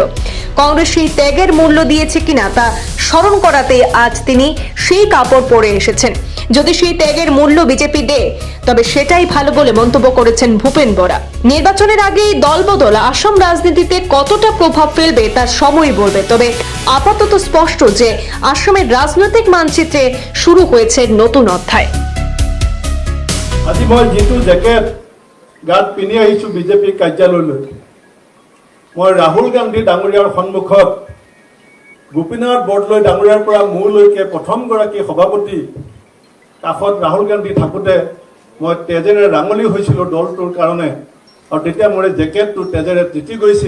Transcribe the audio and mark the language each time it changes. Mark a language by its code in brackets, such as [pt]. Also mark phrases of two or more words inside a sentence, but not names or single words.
[bn] কংগ্রেস সেই ত্যাগের মূল্য দিয়েছে কিনা তা স্মরণ করাতে আজ তিনি সেই কাপড় পরে এসেছেন। যদি সেই ত্যাগের মূল্য বিজেপি দেয় তবে সেটাই ভালো বলে মন্তব্য করেছেন ভূপেন বরা। নির্বাচনের আগেই দলবদল আসাম রাজনীতিতে কতটা প্রভাব ফেলবে তার সময় বলবে, তবে আপাতত স্পষ্ট যে আসামের রাজনৈতিক মানচিত্রে শুরু হয়েছে নতুন অধ্যায়। [as] আজি মই যেটো জ্যাকেট গাত পিন্ধি আহিছো বিজেপি কাৰ্যালয়লৈ, মই ৰাহুল গান্ধী ডাঙৰীয়াৰ সন্মুখত গোপীনাথ বৰদলৈ ডাঙৰীয়াৰ পৰা মোলৈকে প্ৰথমগৰাকী সভাপতি কাষত ৰাহুল গান্ধী থাকোঁতে মই তেজেৰে ৰাঙলী হৈছিলোঁ দলটোৰ কাৰণে, আৰু তেতিয়া মোৰ জেকেটটো তেজেৰে তিতি গৈছিল।